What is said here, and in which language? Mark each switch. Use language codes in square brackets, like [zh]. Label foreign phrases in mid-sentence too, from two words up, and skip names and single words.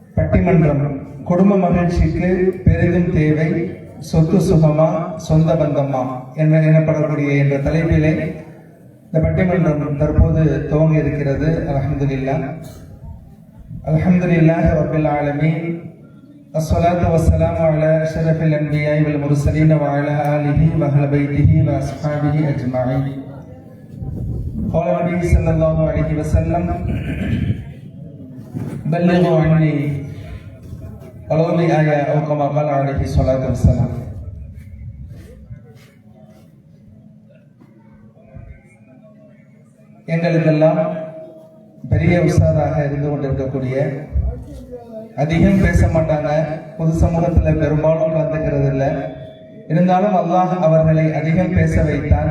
[ta] பட்டிமன்றம் குடும்ப மகிழ்ச்சிக்கு பெரிதும் தேவை சொத்து சுகமா சொந்த பந்தமா எனப்படக்கூடிய என்ற தலைப்பிலே இந்த பட்டிமன்றம் தற்போது துவங்க இருக்கிறது. [ar] الحمد لله الحمد لله رب العالمين الصلاة والسلام على أشرف الأنبياء والمرسلين وعلى آله وأهل بيته وأصحابه أجمعين. قال النبي صلى الله عليه وسلم بلغوا عني ولو بآية أو كما قال عليه الصلاة والسلام. [ta] எங்களுக்கெல்லாம் பெரிய உஸ்தாதாக இருந்து கொண்டிருக்கக்கூடிய, அதிகம் பேச மாட்டாங்க, பொது சமூகத்தில் பெரும்பாலும் கலந்துக்கிறது இல்லை, இருந்தாலும் அல்லாஹ் அவர்களை அதிகம் பேச வைத்தான்.